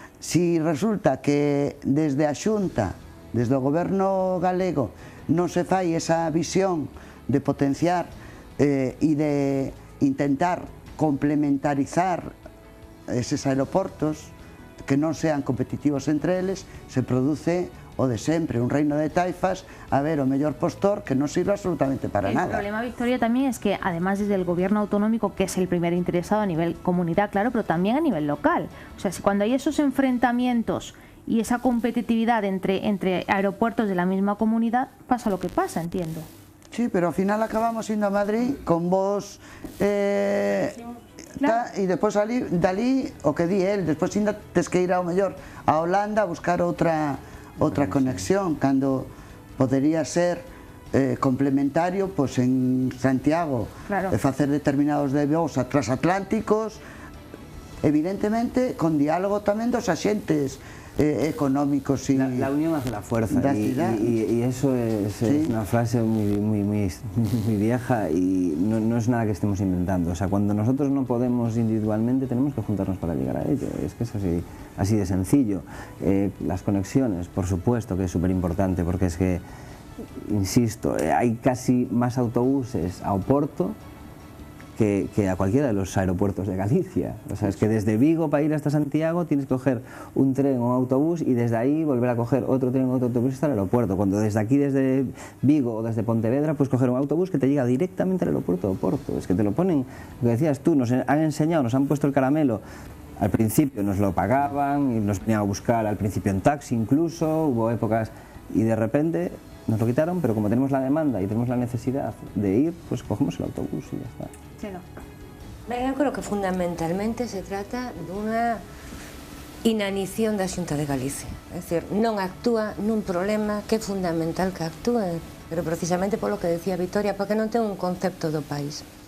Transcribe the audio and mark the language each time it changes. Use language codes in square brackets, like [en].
[gl] Si resulta que desde a Xunta, desde o goberno galego, non se fai esa visión de potenciar e de intentar complementarizar eses aeroportos que non sean competitivos entre eles, se produce o de sempre, un reino de taifas, a ver o mellor postor que non sirve absolutamente para nada. [es] El problema, Victoria, también es que además desde el gobierno autonómico, que es el primer interesado a nivel comunidad, claro, pero también a nivel local. O sea, si cuando hay esos enfrentamientos y esa competitividad entre aeropuertos de la misma comunidad, pasa lo que pasa, entiendo. [gl] Sí, pero ao final acabamos indo a Madrid con vos e despois dali o que di el, despois ainda tes que ir ao mellor a Holanda a buscar outra conexión, cando podería ser complementario pois en Santiago, facer determinados de voos transatlánticos, evidentemente con diálogo tamén dos axentes económicos. [es] La unión hace la fuerza, y eso es una frase muy vieja, y no es nada que estemos inventando. O sea, cuando nosotros no podemos individualmente, tenemos que juntarnos para llegar a ello. Es que es así de sencillo. Las conexiones, por supuesto que es súper importante, porque es que, insisto, hay casi más autobuses a Oporto que a cualquiera de los aeropuertos de Galicia. O sea, es que desde Vigo para ir hasta Santiago tienes que coger un tren o un autobús y desde ahí volver a coger otro tren o otro autobús hasta el aeropuerto. Cuando desde aquí, desde Vigo o desde Pontevedra, puedes coger un autobús que te llega directamente al aeropuerto de Oporto. Es que te lo ponen, lo que decías tú, nos han enseñado, nos han puesto el caramelo. Al principio nos lo pagaban y nos venían a buscar, al principio en taxi incluso, hubo épocas, y de repente nos lo quitaron, pero como tenemos la demanda y tenemos la necesidad de ir, pues cogemos el autobús y ya está. [gl] Ben, eu creo que fundamentalmente se trata dunha inanición da Xunta de Galicia. É dicir, non actúa nun problema que é fundamental que actúe, pero precisamente polo que decía Victoria, porque non ten un concepto do país.